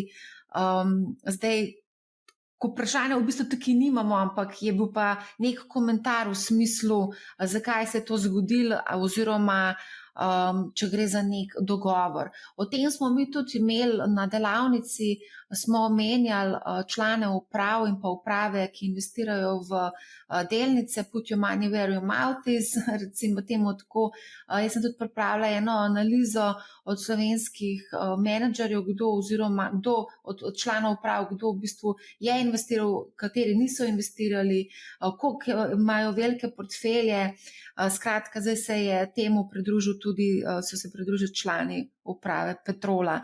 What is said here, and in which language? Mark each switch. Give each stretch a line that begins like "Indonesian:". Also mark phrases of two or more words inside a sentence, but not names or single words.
Slovenian: Zdaj, ko vprašanja v bistvu tukaj nimamo, ampak je bil pa nek komentar v smislu, zakaj se je to zgodilo oziroma če gre za nek dogovor. O tem smo mi tudi imeli na delavnici, smo omenjali člane uprav in pa uprave, ki investirajo v delnice,
English: put your money where your mouth is,
Slovenian: recimo temu tako. Jaz sem tudi pripravila eno analizo od slovenskih menedžerjev, kdo od članov uprav, kdo v bistvu je investiral, kateri niso investirali, koliko imajo velike portfelje. Skratka, zdaj se je temu so se pridružili člani uprave Petrola.